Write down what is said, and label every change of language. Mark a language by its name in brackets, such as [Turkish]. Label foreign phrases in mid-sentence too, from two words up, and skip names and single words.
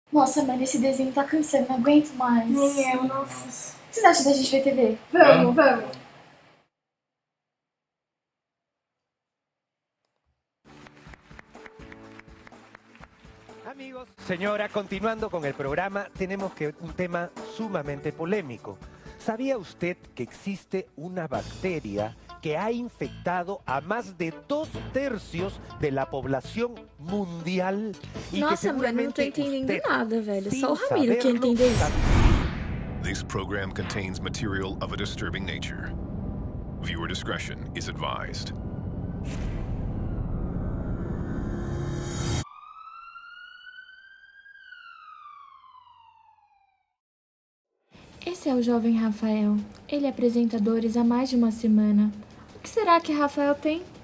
[Portuguese] Nossa, mano, esse desenho tá cansando, não aguento mais. Nem eu, nossa. O que vocês acham da gente ver TV? Vamos. [Spanish] Amigos, señora, continuando con el programa, tenemos un tema sumamente polémico. ¿Sabía usted que existe una bacteria que ha infectado a más de 2/3 de la población mundial? Y [Portuguese] Nossa, mano, eu não tô entendendo nada, velho. Só o Ramiro que [Spanish] saberlo, [Portuguese] entendeu isso. [English] This program contains material of a disturbing nature. Viewer discretion is advised. [Portuguese] Esse é o jovem Rafael. Ele é apresentadores há mais de uma semana. O que será que Rafael tem?